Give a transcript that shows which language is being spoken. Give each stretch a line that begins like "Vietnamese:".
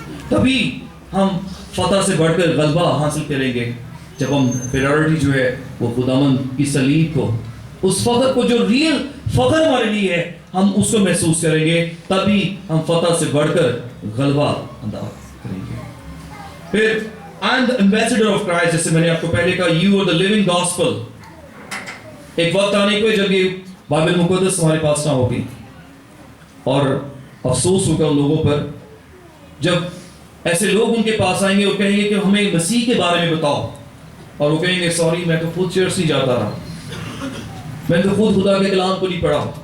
Urdu: تبھی ہم فتح سے بڑھ کر غلبہ حاصل کریں گے جب ہم پریورٹی جو ہے وہ خداوند کی صلیب کو, اس فخر کو جو ریئل فخر ہمارے لیے ہے, ہم اس کو محسوس کریں گے, تبھی ہم فتح سے بڑھ کر غلبہ ادا کریں گے. پھر
English: I am the ambassador of Christ,
Urdu: جیسے میں نے آپ کو پہلے کہا,
English: you are the living gospel.
Urdu: ایک وقت آنے کو جب یہ بائبل مقدس ہمارے پاس نہ ہوگی, اور افسوس ہوگا ان لوگوں پر جب ایسے لوگ ان کے پاس آئیں گے اور کہیں گے کہ ہمیں مسیح کے بارے میں بتاؤ. اور وہ کہیں گے سوری میں تو خود چرچ نہیں جاتا رہا, میں تو خود خدا کے کلام کو نہیں پڑھا.